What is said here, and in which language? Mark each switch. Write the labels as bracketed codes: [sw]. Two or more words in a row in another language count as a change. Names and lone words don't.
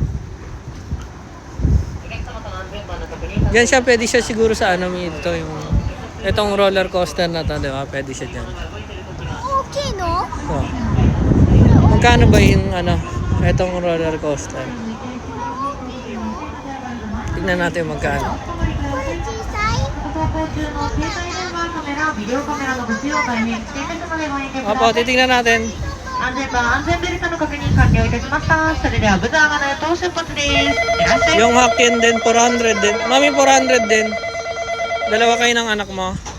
[tl] Yan siya, pwede siya siguro sa ano ito yung itong roller coaster na to, di ba? Pwede siya dyan. Okay, no? So, magkano ba yung ano, itong roller coaster? Tignan natin magkano. [ja] これ小さい [tl] Opo, titingnan natin. [ja] 安全バー安全ベルトの確認完了いたしました。それではブザーが鳴ると出発です。いらっしゃい。 [tl] Yung Hakken din, 400 din. Mami, 400 din. Dalawa kayo ng anak mo.